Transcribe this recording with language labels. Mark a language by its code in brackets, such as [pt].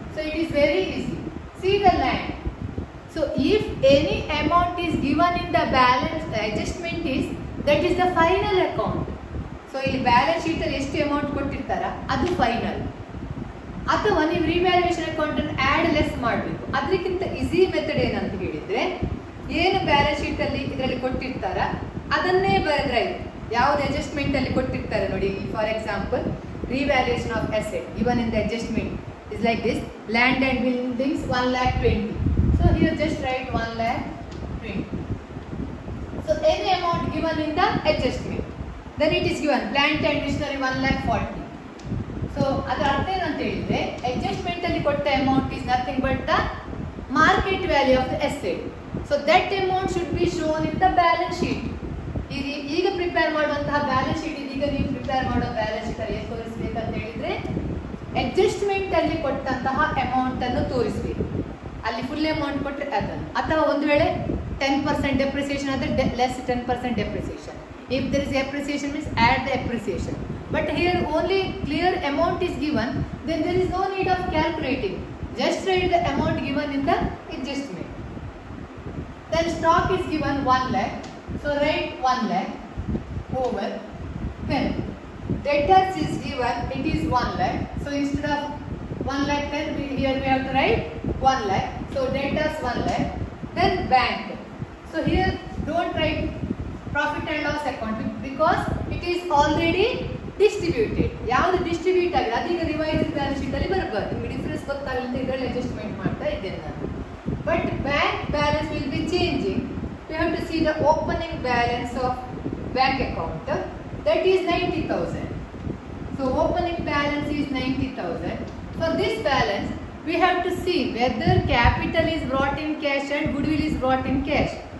[en] So it is very easy. See the land. So if any amount is given in the balance, the adjustment is, that is the final account. [kn] So ಇಲ್ಲಿ balance sheet ಅಲ್ಲಿ ಎಷ್ಟು amount ಕೊಟ್ಟಿರ್ತಾರ ಅದು final. ಅಥವಾ ನೀವು revaluation account ಅನ್ನು add less ಮಾಡಬೇಕು. ಅದಕ್ಕಿಂತ ಈಸಿ ಮೆಥಡ್ ಏನಂತ ಹೇಳಿದ್ರೆ, ಏನು ಬ್ಯಾಲೆನ್ಸ್ ಶೀಟ್ ಅಲ್ಲಿ ಇದರಲ್ಲಿ ಕೊಟ್ಟಿರ್ತಾರ ಅದನ್ನೇ ಬರೆದ್ರೆ ಯಾವುದು ಅಡ್ಜಸ್ಟ್ಮೆಂಟ್ ಅಲ್ಲಿ ಕೊಟ್ಟಿರ್ತಾರೆ ನೋಡಿ. [en] For example revaluation of asset given in the adjustment is like this: land and buildings 1,20,000. So here just write 1,20,000. So any amount given in the adjustment, then it is given plant and machinery 1,40,000. So [kn] ಅದರ ಅರ್ಥ ಏನಂತ ಹೇಳಿದ್ರೆ, [en] adjustment [kn] ಅಲ್ಲಿ ಕೊಟ್ಟ [en] amount is nothing but the market value of the asset. So that amount should be shown in the balance sheet. [kn] ಈಗ prepare ಮಾಡುವಂತಹ balance sheet ಇದೀಗ ನೀವು ಪ್ರಿಪೇರ್ ಮಾಡೋ ಬ್ಯಾಲೆನ್ಸ್ ಶೀಟ್ ಅಲ್ಲಿ ತೋರಿಸಬೇಕಂತ ಹೇಳಿದ್ರೆ, ಅಡ್ಜಸ್ಟ್ಮೆಂಟ್ ಅಲ್ಲಿ ಕೊಟ್ಟಂತಹ ಅಮೌಂಟ್ ಅನ್ನು ತೋರಿಸಬೇಕು. ಅಲ್ಲಿ ಫುಲ್ ಅಮೌಂಟ್ ಕೊಟ್ಟರೆ ಅದನ್ನು, ಅಥವಾ ಒಂದು ವೇಳೆ 10% ಡೆಪ್ರಿಸಿಯೇಷನ್ ಆದರೆ less 10% depreciation. [en] If there is appreciation means add the appreciation. But here only clear amount is given, then there is no need of calculating. Just write the amount given in the adjustment. Then stock is given 1 lakh. So write 1 lakh over. Then debtors is given, it is 1 lakh. So instead of 1 lakh, then here we have to write 1 lakh. So debtors 1 lakh. Then bank. So here don't write profit and loss account because it is already distributed. [kn] ಯಾವುದು distribute ಆಗಿದೆ ಅದೀಗ revise balance sheet ಅಲ್ಲಿ ಬರಬಾರ್ದು. ನಿಮಗೆ difference ಗೊತ್ತಾಗಲ್ಲ ಅಂತ ಇದರಲ್ಲಿ adjustment ಮಾಡ್ತಾ ಇದ್ದೇನೆ ನಾನು. [en] But bank balance will be changing. We have to see the opening balance of bank account, that is 90,000. So opening balance is 90,000. For this balance we have to see whether capital is brought in cash and goodwill is brought in cash.